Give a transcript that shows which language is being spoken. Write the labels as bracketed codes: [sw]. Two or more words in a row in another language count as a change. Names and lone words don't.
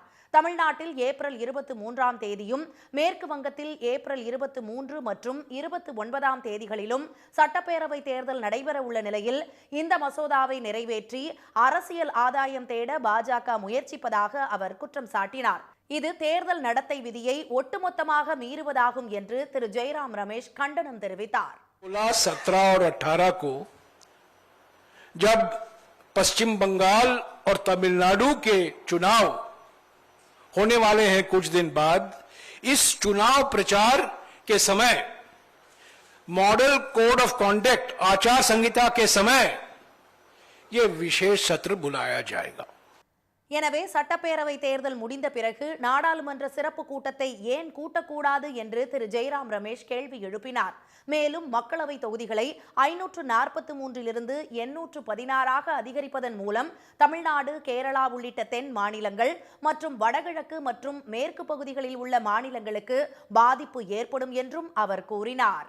[ta] தமிழ்நாட்டில் ஏப்ரல் 23ஆம் தேதியும் மேற்கு வங்கத்தில் ஏப்ரல் 23 மற்றும் 29ஆம் தேதிகளிலும் சட்டப்பேரவை தேர்தல் நடைபெற உள்ள நிலையில் இந்த மசோதாவை நிறைவேற்றி அரசியல் ஆதாயம் தேட பாஜக முயற்சிப்பதாக அவர் குற்றம் சாட்டினார். இது தேர்தல் நடத்தை விதியை ஒட்டுமொத்தமாக மீறுவதாகும் என்று திரு ஜெய்ராம் ரமேஷ் கண்டனம் தெரிவித்தார். [hi] 17 और 18 को जब पश्चिम बंगाल और तमिलनाडु के चुनाव होने वाले हैं कुछ दिन बाद, इस चुनाव प्रचार के समय [en] model code of conduct [hi] आचार संहिता के समय यह विशेष सत्र बुलाया जाएगा. [ta] எனவே சட்டப்பேரவை தேர்தல் முடிந்த பிறகு நாடாளுமன்ற சிறப்பு கூட்டத்தை ஏன் கூட்டக்கூடாது என்று திரு ஜெய்ராம் ரமேஷ் கேள்வி எழுப்பினார். மேலும் மக்களவை தொகுதிகளை 543 816 அதிகரிப்பதன் மூலம் தமிழ்நாடு, கேரளா உள்ளிட்ட தென் மாநிலங்கள் மற்றும் வடகிழக்கு மற்றும் மேற்கு பகுதிகளில் உள்ள மாநிலங்களுக்கு பாதிப்பு ஏற்படும் என்றும் அவர் கூறினார்.